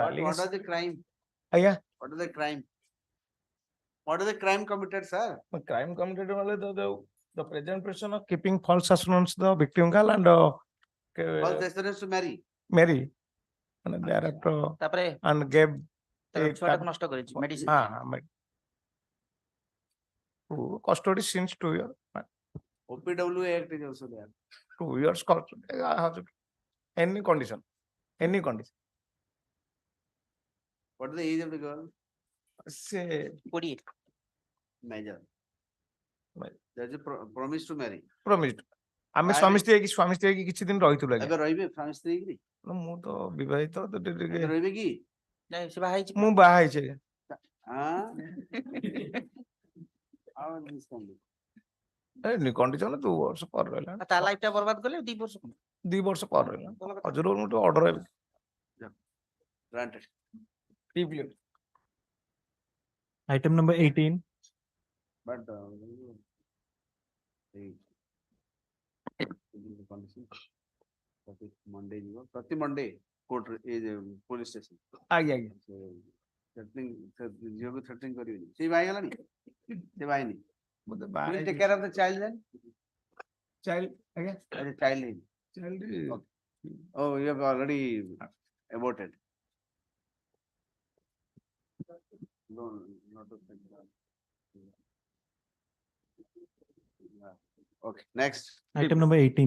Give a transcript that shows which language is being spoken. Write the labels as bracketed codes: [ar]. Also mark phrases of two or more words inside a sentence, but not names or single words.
[en] what was the crime? yeah, What is the crime? What is the crime committed, sir? the crime committed only the present person of keeping false assurance the victim girl and False assurance to marry. Mary. And thereafter [or] ତାପରେ [en] and gave [or] ଛୁଆଟାକୁ ନଷ୍ଟ କରିଛି ମେଡିସିନ [en] custody since 2 years. OPW Act is also there. 2 years custody. Any condition. Any condition. What is the age of the girl? Say 20 Major. There is a promise to marry. promised. ଆମେ Why? [or] ସ୍ୱାମୀ ସ୍ତ୍ରୀ ହେଇକି କିଛି ଦିନ ରହିଥିଲୁ ଆଜ୍ଞା। ଏବେ ରହିବେ ସ୍ୱାମୀ ସ୍ତ୍ରୀ କି? ମୁଁ ତ ବିବାହିତ ତ ଟିକେ ରହିବେ କି? ନାଇଁ ସେ ବାହା ହେଇଛି ମୁଁ ବାହା ହେଇଛି ଆଜ୍ଞା। ହଁ? [en] How is this can be? any condition [or] 2 ବର୍ଷ ପରେ ରହିଲା। ତା ଲାଇଫ ଟା ବର୍ବାଦ କଲେ 2 ବର୍ଷ 2 ବର୍ଷ ପରେ ରହିଲା। ହଜୁର ମୁଁ ଟିକେ ଅର୍ଡର ହେବି। [en] Granted. Item number 18. But Monday प्रति Monday court police station. [or] ଆଜ୍ଞା ଆଜ୍ଞା। Threatening ଝିଅକୁ threatening କରିବେନି। ସେ ବାହା ହେଇଗଲାଣି? ସେ ବାହା ହେଇନି? ବୋଧେ [en] Will [or] ବାହା [en] you take care of the child then? [or] ଚାଇଲ୍ଡ ଆଜ୍ଞା। [en] As a child in. ଚାଇଲ୍ଡ Oh, you have already aborted. No, not to think that. Okay, next. Item number 18.